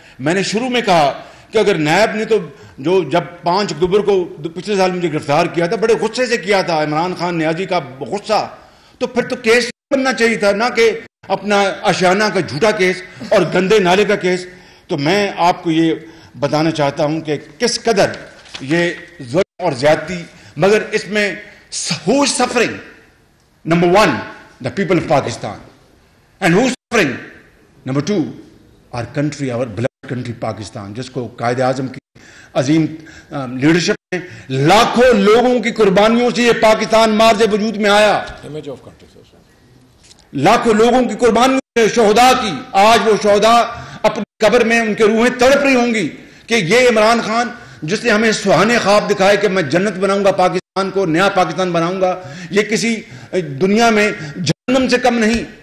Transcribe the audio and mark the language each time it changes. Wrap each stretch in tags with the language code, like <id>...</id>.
<ur>میں نے شروع میں کہا کہ اگر نیب نے تو جو جب 5 اکتوبر کو پچھلے سال مجھے گرفتار کیا تھا بڑے غصے سے کیا تھا, عمران خان نیازی کا غصہ, تو پھر تو کیس بننا چاہیے تھا نہ کہ اپنا اشیانہ کا جھوٹا کیس اور گندے نالے کا کیس. تو میں آپ کو یہ بتانا چاہتا ہوں کہ کس قدر یہ ظلم اور زیادتی, مگر اس میں</ur> <en>who is suffering? Number 1, the people of Pakistan. And who is suffering? Number 2, our country, our beloved country Pakistan,</en> <ur>جس کو قائد اعظم کی عظیم لیڈرشپ میں لاکھوں لوگوں کی قربانیوں سے یہ پاکستان مارز وجود میں آیا. لاکھوں لوگوں کی قربانیوں سے, شہداء کی. آج وہ شہداء اپنی قبر میں ان کے روحیں تڑپ رہی ہوں گی کہ یہ عمران خان جس نے ہمیں سہانے خواب دکھائے کہ میں جنت بناؤں گا پاکستان کو, نیا پاکستان بناؤں گا, یہ کسی دنیا میں جہنم سے کم نہیں.</ur>